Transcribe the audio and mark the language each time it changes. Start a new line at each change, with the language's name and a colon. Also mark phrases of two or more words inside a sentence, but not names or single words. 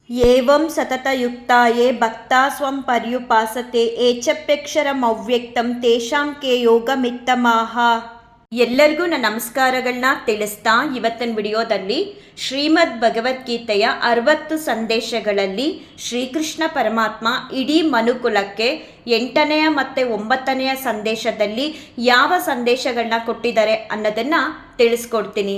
Sanskrit: एवं सततयुक्ताये भक्ता स्वं पर्युपासते एचप्यक्षरमव्यक्तं तेषां के योगमित्तमाह.
Kannada: ಎಲ್ಲರಿಗೂ ನನ್ನ ನಮಸ್ಕಾರಗಳನ್ನ ತಿಳಿಸ್ತಾ ಇವತ್ತಿನ ವಿಡಿಯೋದಲ್ಲಿ ಶ್ರೀಮದ್ ಭಗವದ್ಗೀತೆಯ 60 ಸಂದೇಶಗಳಲ್ಲಿ ಶ್ರೀಕೃಷ್ಣ ಪರಮಾತ್ಮ ಇಡೀ ಮನುಕುಲಕ್ಕೆ 8ನೇ ಮತ್ತು 9ನೇ ಸಂದೇಶದಲ್ಲಿ ಯಾವ ಸಂದೇಶಗಳನ್ನ ಕೊಟ್ಟಿದ್ದಾರೆ ಅನ್ನೋದನ್ನು ತಿಳಿಸ್ಕೊಡ್ತೀನಿ.